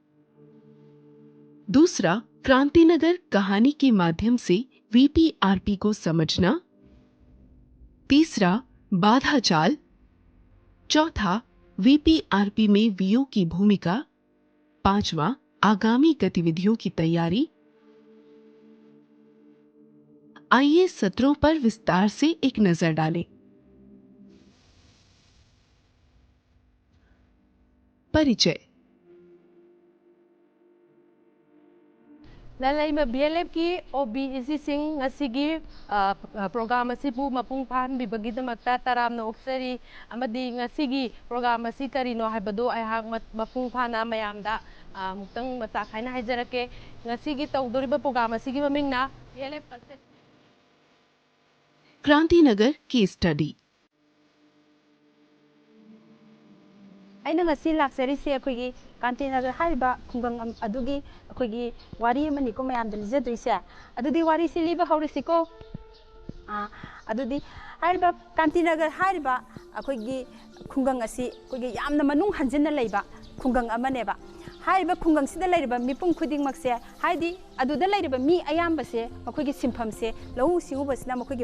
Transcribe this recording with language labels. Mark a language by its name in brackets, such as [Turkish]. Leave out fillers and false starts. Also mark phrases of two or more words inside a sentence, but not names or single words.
[Hindi] दूसरा क्रांतिनगर कहानी के माध्यम से वीपीआरपी को समझना, तीसरा बाधा चाल, चौथा वीपीआरपी में वीओ की भूमिका, पांचवा आगामी गतिविधियों की तैयारी। आइए सत्रों पर विस्तार से एक नजर डालें। परिचय। [Manipuri] ꯂꯩꯃ BLFꯀꯤ OBECꯁꯤꯡ ꯉꯁꯤꯒꯤ ꯄ꯭ꯔꯣꯒ꯭ꯔꯥꯝ ꯑꯁꯤꯕꯨ ꯃꯄꯨꯡ ꯐꯥꯍꯟꯕꯤꯕꯒꯤꯗꯃꯛꯇ ꯇꯔꯥꯝꯅ ꯑꯣꯛꯆꯔꯤ ꯑꯃꯗꯤ ꯉꯁꯤꯒꯤ ꯄ꯭ꯔꯣꯒ꯭ꯔꯥꯝ ꯑꯁꯤ ꯀꯔꯤꯅꯣ ꯍꯥꯏꯕꯗꯨ ꯑꯩꯍꯥꯛ ꯃꯄꯨꯡ ꯐꯥꯅ ꯃꯌꯥꯝꯗ ꯑꯃꯨꯛꯇꯪ ꯃꯆꯥ ꯈꯥꯏꯅ ꯍꯥꯏꯖꯔꯛꯀꯦ ꯉꯁꯤꯒꯤ ꯇꯧꯗꯣꯔꯤꯕ ꯄ꯭ꯔꯣꯒ꯭ꯔꯥꯝ ꯑꯁꯤꯒꯤ ꯃꯃꯤꯡꯅ BLF [Hindi] क्रांतिनगर केस स्टडी। [Manipuri] ꯑꯩꯅ ꯉꯁꯤ ꯂꯥꯛꯆꯔꯤꯁꯦ ꯑꯩꯈꯣꯏꯒꯤ ꯀ꯭ꯔꯥꯟꯇꯤꯅꯒꯔ ꯍꯥꯏꯔꯤꯕ ꯈꯨꯡꯒꯪ ꯑꯗꯨꯒꯤ ꯑꯩꯈꯣꯏꯒꯤ ꯋꯥꯔꯤ ꯑꯃꯅꯤꯀꯣ ꯃꯌꯥꯝꯗ ꯂꯤꯖꯗꯣꯏꯁꯦ ꯑꯗꯨꯗꯤ ꯋꯥꯔꯤꯁꯤ ꯂꯤꯕ ꯍꯧꯔꯁꯤꯀꯣ ꯑꯗꯨꯗꯤ ꯍꯥꯏꯔꯤꯕ ꯀ꯭ꯔꯥꯟꯇꯤꯅꯒꯔ ꯍꯥꯏꯔꯤꯕ ꯑꯩꯈꯣꯏꯒꯤ ꯈꯨꯡꯒꯪ ꯑꯁꯤ ꯑꯩꯈꯣꯏꯒꯤ ꯌꯥꯝꯅ ꯃꯅꯨꯡ ꯍꯟꯖꯤꯟꯅ ꯂꯩꯕ ꯈꯨꯡꯒꯪ ꯑꯃꯅꯦꯕ ꯍꯥꯏꯔꯤꯕ ꯈꯨꯡꯒꯪꯁꯤꯗ ꯂꯩꯔꯤꯕ ꯃꯤꯄꯨꯝ ꯈꯨꯗꯤꯡꯃꯛꯁꯦ ꯍꯥꯏꯗꯤ ꯑꯗꯨꯗ ꯂꯩꯔꯤꯕ ꯃꯤ ꯑꯌꯥꯝꯕꯁꯦ ꯃꯈꯣꯏꯒꯤ ꯁꯤꯟꯐꯝꯁꯦ ꯂꯧꯎ ꯁꯤꯡꯎꯕꯁꯤꯅ ꯃꯈꯣꯏꯒꯤ